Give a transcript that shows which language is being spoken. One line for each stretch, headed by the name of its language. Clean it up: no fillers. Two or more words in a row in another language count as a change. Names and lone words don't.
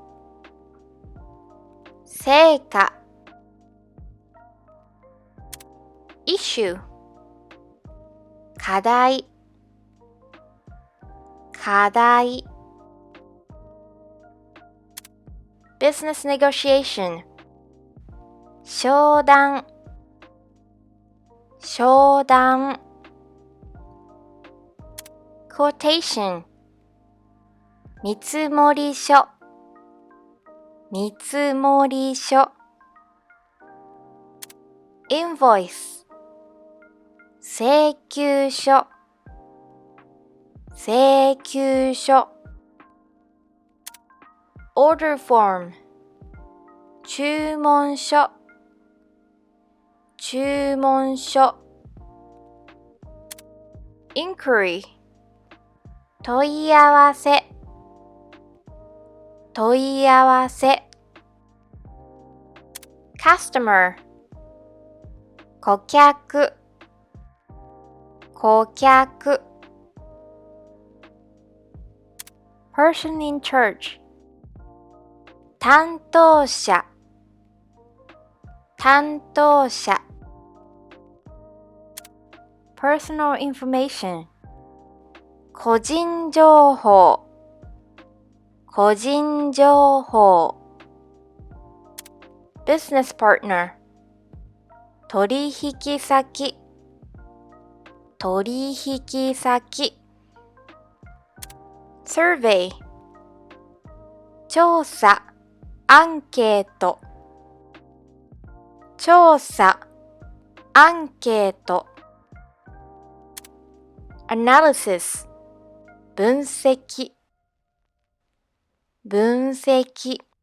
Japanese: 成果 issue 課題課題
English: business negotiation
Japanese: 商談商談 quotation 見積書見積書 invoice 請求書請求書
English: order form
Japanese: 注文書注文書 inquiry 問い合わせ問い合わせ customer 顧客顧客
English: person in charge
Japanese: 担当者担当者
English: personal information
Japanese: 個人情報個人情報
English: business partner
Japanese: 取引先取引先 survey 調査アンケート調査アンケート analysis 分析分析